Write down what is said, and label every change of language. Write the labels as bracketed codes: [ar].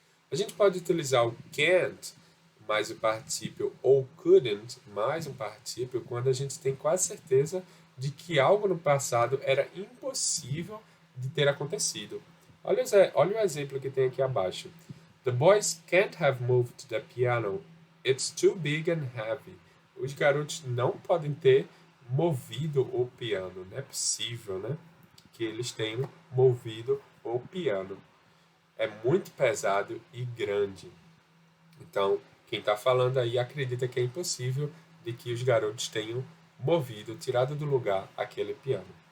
[pt] A gente pode utilizar o can't mais o particípio ou couldn't mais um particípio quando a gente tem quase certeza de que algo no passado era impossível de ter acontecido. Olha o exemplo que tem aqui abaixo. [en] The boys can't have moved the piano. It's too big and heavy. [pt] Os garotos não podem ter movido o piano. Não é possível, né? Que eles tenham movido o piano. É muito pesado e grande. Então, quem está falando aí acredita que é impossível de que os garotos tenham movido, tirado do lugar aquele piano.